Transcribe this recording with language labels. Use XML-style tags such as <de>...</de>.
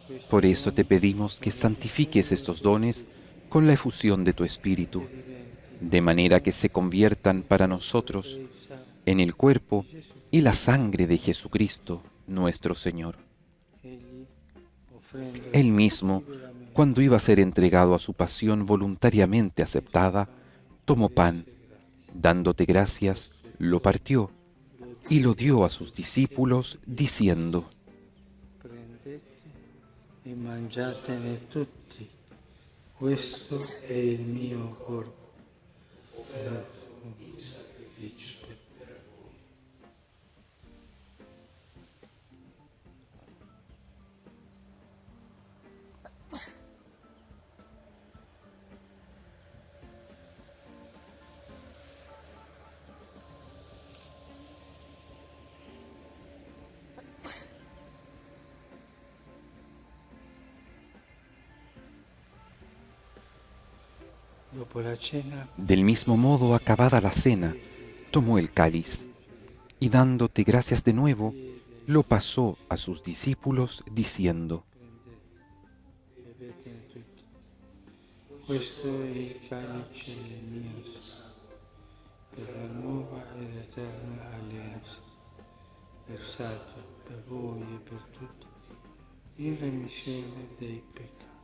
<es>Por eso te pedimos que santifiques estos dones con la efusión de tu Espíritu, de manera que se conviertan para nosotros en el cuerpo y la sangre de Jesucristo, nuestro Señor. Él mismo, cuando iba a ser entregado a su pasión voluntariamente aceptada, tomó pan, dándote gracias, lo partió y lo dio a sus discípulos, diciendo:</es> <it>Prendete e mangiatene tutti, questo è il mio corpo, dato in sacrificio per voi.</it> <es>Del mismo modo, acabada la cena, tomó el cáliz y dándote gracias de nuevo, lo pasó a sus discípulos diciendo:</es> <it>Questo è il calice del mio sangue, per la nuova ed eterna alleanza, versato per voi e per tutti, in remissione dei peccati.</it>